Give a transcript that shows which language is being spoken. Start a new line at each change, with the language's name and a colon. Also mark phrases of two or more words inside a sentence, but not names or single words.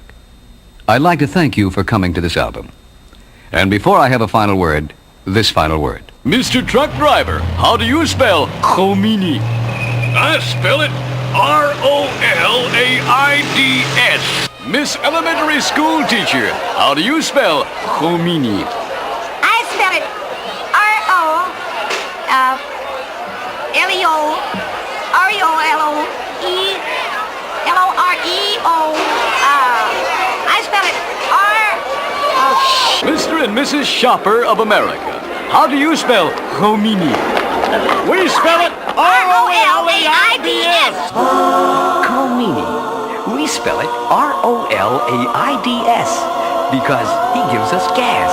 English: I'd like to thank you for coming to this album. And before I have a final word, this final word. Mr. Truck Driver, how do you spell Khomeini? I spell it R-O-L-A-I-D-S. Miss Elementary School Teacher, how do you spell homini? I spell it R-O-L-E-L-O-R-E-O. I spell it Mr. and Mrs. Shopper of America, how do you spell homini? We spell it R-O-L-A-I-D-S. Comini. We spell it R-O-L-A-I-D-S because he gives us gas.